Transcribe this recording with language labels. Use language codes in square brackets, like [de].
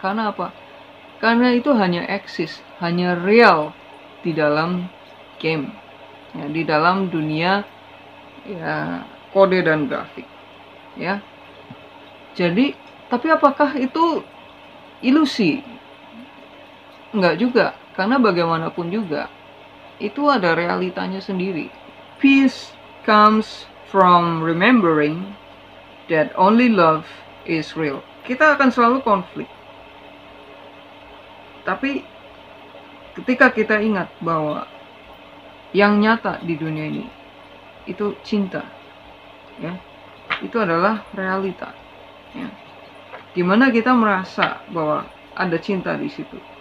[id] Karena apa? Karena itu hanya eksis, hanya real di dalam game, ya, di dalam dunia, ya, kode dan grafik, ya. Jadi, tapi apakah itu ilusi? Enggak juga, karena bagaimanapun juga itu ada realitanya sendiri. [en] Peace comes from remembering that only love is real. [id] Kita akan selalu konflik. Tapi ketika kita ingat bahwa yang nyata di dunia ini itu cinta, ya. Itu adalah realita, ya. Dimana kita merasa bahwa ada cinta di situ.